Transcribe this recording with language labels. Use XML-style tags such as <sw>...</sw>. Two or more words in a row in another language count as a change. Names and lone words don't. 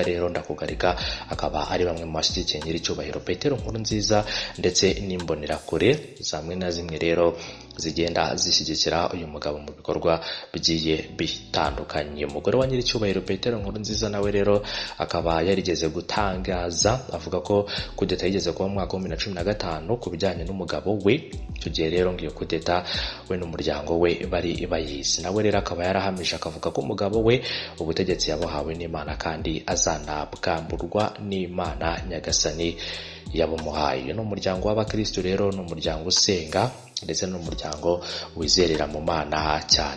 <rw>rero Ndakugarika akaba ari bamwe mu bashyigikiye nyiri cyubahiro Petero Nkurunziza ndetse n'imbonerakure zamwe na zimwe rero zigenda zishyigikira uyu mugabo mu bikorwa bigiye bitandukanye. Umugore wa nyiri cyubahiro Petero Nkurunziza nawe rero akaba yarigeze gutangaza avuga ko kudeta yigeze kuba mu mwaka wa 2015 ku bijyanye n'umugabo we. Icyo gihe rero ngiyo kudeta we n'umuryango we bari bayizi. Nawe rero akaba yarahamije akavuga ko umugabo we ubutegetsi yabuhawe n'Imana kandi azanabwamburwa n'Imana Nyagasani yabumuhaye. N'umuryango w'abakristo rero n'umuryango usenga ndetse n'umuryango wizerera mu Mana cyane.</rw>